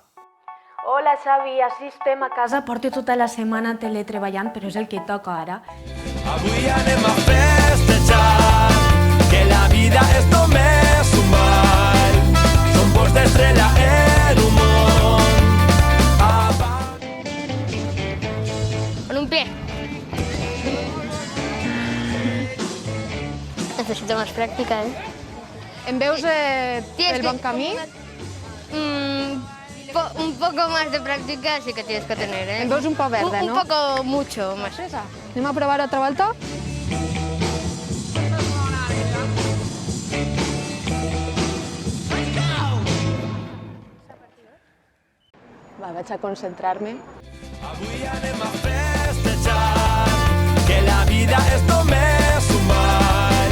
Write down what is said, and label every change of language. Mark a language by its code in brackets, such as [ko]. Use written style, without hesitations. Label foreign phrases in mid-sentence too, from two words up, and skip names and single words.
[ca] Hola, Xavi, així estem a casa, porto tota la setmana teletreballant, però és el que toca ara. Avui anem a festejar, que la vida és només un ball. Som pols d'estrella en un món. [es] Con un pie. Necesito más práctica, ¿eh? [ca] Em veus el bon camí? [es] Un poco más de práctica sí que tienes que tener, ¿eh? [ca] Em veus un poc verde, no? [es] Un poco, mucho más. [ca] Anem a provar altra volta? Va, vaig a concentrar-me. Avui anem a festejar, que la vida és només un ball.